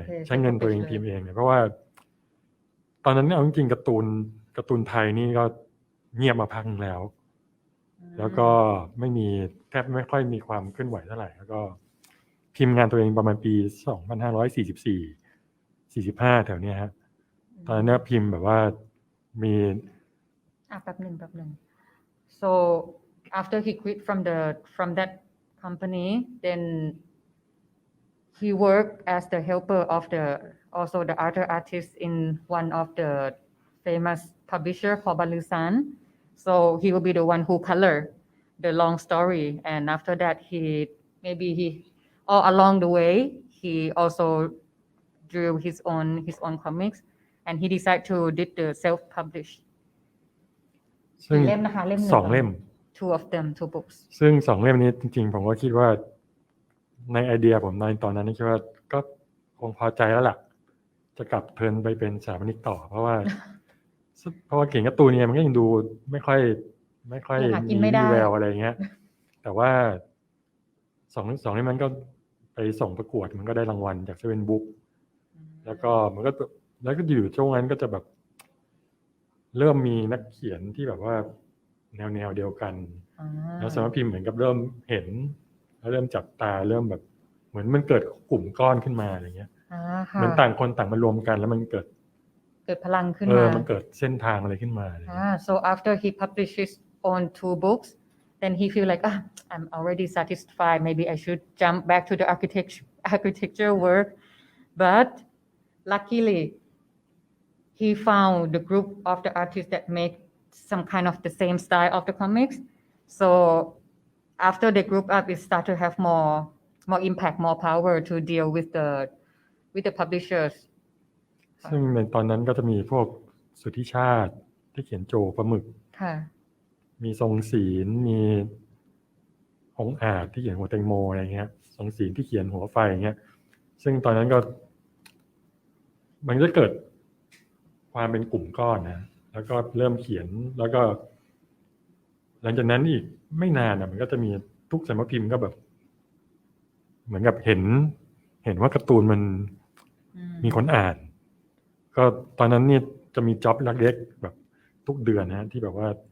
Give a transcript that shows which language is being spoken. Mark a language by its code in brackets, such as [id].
[th] ใช้เงินตัวเองพิมพ์เองเลยเพราะว่าตอนนั้นเอาจริงๆการ์ตูนไทยนี่ก็เงียบมาพักนึงแล้วก็แทบไม่ค่อยมีความเคลื่อนไหวเท่าไหร่แล้วก็พิมพ์งานตัวเองประมาณปี2544-45แถวเนี้ยฮะตอนนั้นพิมพ์แบบว่ามี แป๊บนึง [en] so after he quit from that company then he worked as the helper of also the other artists in one of the famous publisher called Balusan. So he will be the one who color the long story, and after that he all along the way he also drew his own comics, and he decided to did the self-publish. [th] ซึ่ง เล่มนะคะเล่ม 2 เล่ม [en] two of them 2 books. [th] ซึ่ง2 เล่มนี้จริงๆผมก็คิดว่าในไอเดียผมในตอนนั้นคิดว่าก็คงพอใจแล้วล่ะจะกลับเทิร์นไปเป็นสถาปนิกต่อเพราะว่าเขียนการ์ตูนเนี่ยมันก็ยังดูไม่ค่อยมีแววอะไรเงี้ยแต่ว่า2 เล่มนั้นก็ไปส่งประกวดมันก็ได้รางวัลจากเซเว่นบุ๊กแล้วก็อยู่ช่วงนั้นก็จะแบบ เริ่มมีนักเขียนที่แบบว่าแนวเดียวกันแล้วสำนักพิมพ์เหมือนกับเริ่มเห็นแล้วเริ่มจับตาเริ่มแบบเหมือนมันเกิดกลุ่มก้อนขึ้นมาอะไรเงี้ยเหมือนต่างคนต่างมารวมกันแล้วมันเกิด พลังขึ้นมา มันเกิดเส้นทางอะไรขึ้นมา [en] so after he published his own 2 books then he feel like I'm already satisfied maybe I should jump back to the architecture work but luckily he found the group of the artists that make some kind of the same style of the comics so after they group up it start to have more impact more power to deal with the publishers [th] ซึ่งในตอนนั้นก็จะมีพวกสุทธิชาติที่เขียนโจปลาหมึกมีทรงศีลมีองค์อาจที่เขียนหัวแตงโมอะไรเงี้ยทรงศีลที่เขียนหัวไฟอย่างเงี้ยซึ่งตอนนั้นก็ มันจะเกิดความเป็นกลุ่มก้อนนะแล้วก็เริ่มเขียนแล้วก็หลังจากนั้นอีกไม่นานมันก็จะมีทุกสำนักพิมพ์ก็แบบเหมือนกับเห็นว่าการ์ตูนมันมีคนอ่านก็ตอนนั้นนี่จะมีจ็อบเล็กๆแบบทุกเดือนนะที่แบบว่า